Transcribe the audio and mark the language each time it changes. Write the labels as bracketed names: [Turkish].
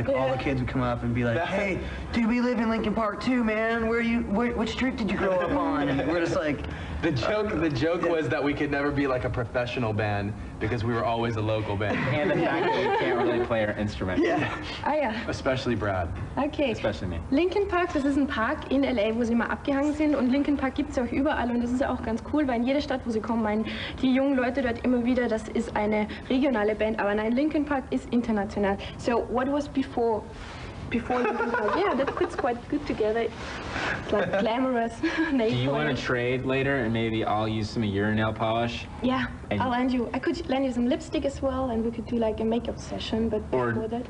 [English] Like all the kids would come up and be like, "Hey, dude, we live in Linkin Park too, man. Which street did you grow up on?" And we're just like, the joke was that we could never be like a professional band because we were always a local band. And the fact that we can't really play our instrument. yeah. [German] Ah ja. [English] Especially Brad. Okay. Especially me. [German] Linkin Park, das ist ein Park in LA, wo sie mal abgehangen sind, und Linkin Park gibt es auch überall, und das ist auch ganz cool, weil in jeder Stadt, wo sie kommen, meinen die jungen Leute dort immer wieder, das ist eine regionale Band, aber nein, Linkin Park ist international. [English] So what was before Linkin Park? Yeah, that fits quite good together. It's like glamorous. Do you want to trade later and maybe I'll use some of your nail polish? Yeah, And I'll lend you. I could lend you some lipstick as well, and we could do like a makeup session. But Or before that,